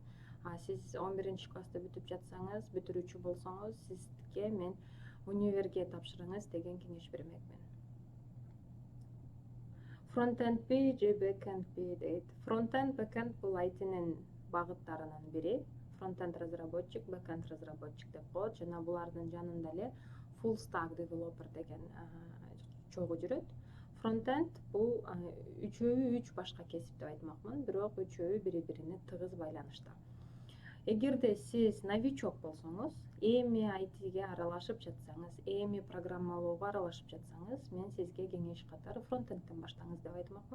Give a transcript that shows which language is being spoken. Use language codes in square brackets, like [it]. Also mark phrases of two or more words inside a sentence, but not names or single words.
[ky] Сиз 11-классты бүтүп жатсаңыз, бүтүрүүчү болсоңуз, сизге мен универге тапшырыңыз деген кеңеш бермекмин. Фронтендби же бэкендби дейт. Фронтенд, бэкенд бул айтинин багыттарынын бири. [ru] Фронтенд разработчик, бэкенд разработчик [ky] деп коет жана булардын жанында эле [en] full stack developer [ky] деген чогуу жүрөт. Фронтенд бул үчөөбү үч башка кесип деп айтмакмын, бирок үчөөбү бири-бирине тыгыз байланышта. Эгерде сиз новичок болсоңуз, эми айтиге аралашып жатсаңыз, эми программалоого аралашып жатсаңыз, мен сизге кеңеш катары фронтендтен баштаңыз деп айтмакмын.